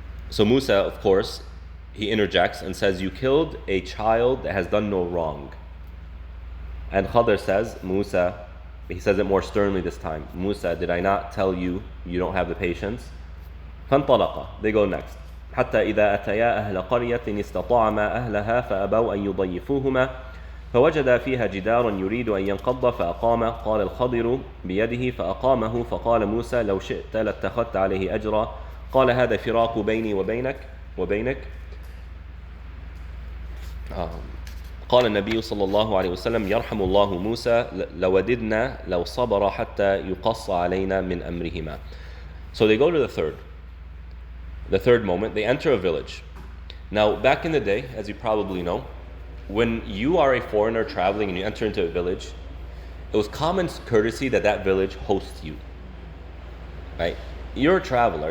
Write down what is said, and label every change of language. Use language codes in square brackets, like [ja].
[en] So Musa, of course, he interjects and says, you killed a child that has done no wrong. And Khadr says, Musa, he says it more sternly this time, Musa, did I not tell you you don't have the patience? [ar] فانطلقا, [en] they go next. [ar] حتى إذا أتيا أهل قرية استطعما أهلها فأبوا أن يضيفوهما فوجد فيها جدارا يريد أن ينقض فأقامه قال الخضر بيده فأقامه فقال موسى لو شئت لاتخذت عليه أجرا قال هذا فراق بيني وبينك قال النبي صلى الله عليه وسلم يرحم الله موسى لوددنا لو صبر حتى يقص علينا من أمرهما. [en] So they go to the third moment. They enter a village. Now, back in the day, as you probably know, when you are a foreigner traveling and you enter into a village, it was common courtesy that village hosts you. Right? You're a traveler.